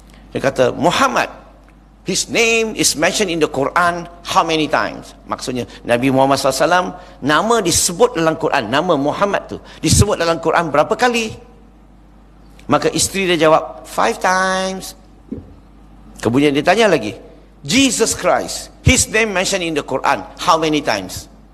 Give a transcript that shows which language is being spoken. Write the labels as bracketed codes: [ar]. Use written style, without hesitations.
[ms] Dia kata, [en] Muhammad, his name is mentioned in the Quran how many times? [ms] Maksudnya Nabi Muhammad SAW nama disebut dalam Quran, nama Muhammad tu disebut dalam Quran berapa kali? Maka isteri dia jawab [en] 5 times. [ms] Kemudian dia tanya lagi, [en] Jesus Christ, his name mentioned in the Quran how many times?